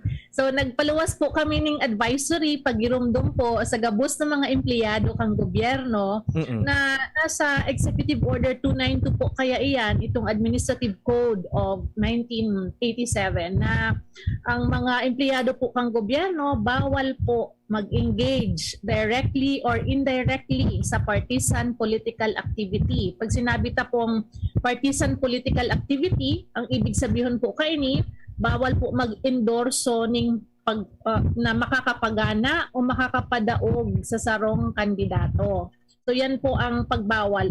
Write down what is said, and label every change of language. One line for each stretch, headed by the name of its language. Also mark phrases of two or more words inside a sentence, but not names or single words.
Bikol: So nagpaluwas po kami ng advisory pagirumdum po sa gabos ng mga empleyado kang gobyerno na nasa Executive Order 292 po kaya iyan itong Administrative Code of 1987 na ang mga empleyado po kang gobyerno bawal po mag-engage
English: directly or indirectly
Bikol: sa
English: partisan political activity.
Bikol: Pag sinabi ta pong
English: partisan political activity,
Bikol: ang ibig sabihin po kaini bawal po mag-endorso ng na makakapagana o makakapadaog sa sarong kandidato. So yan po ang pagbawal.